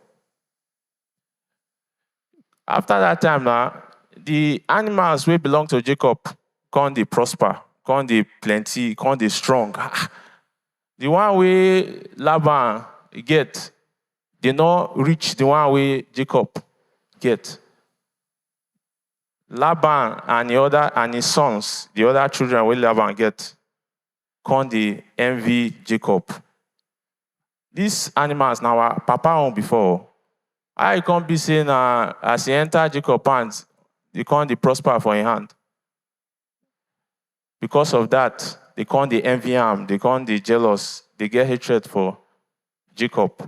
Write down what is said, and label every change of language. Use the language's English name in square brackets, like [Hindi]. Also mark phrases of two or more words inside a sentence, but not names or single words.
[Nigerian Pidgin] After that time now, the animals wey belong to Jacob can't they prosper, can't they plenty, can't they strong. The one way Laban get, they not reach the one way Jacob get. Laban and his sons, the other children wey Laban get, come dey envy Jacob. These animals na our papa own before. How e come be say na as he enter Jacob hand, e come dey prosper for him hand. Because of that, they come dey envy am, they come dey jealous, they get hatred for Jacob.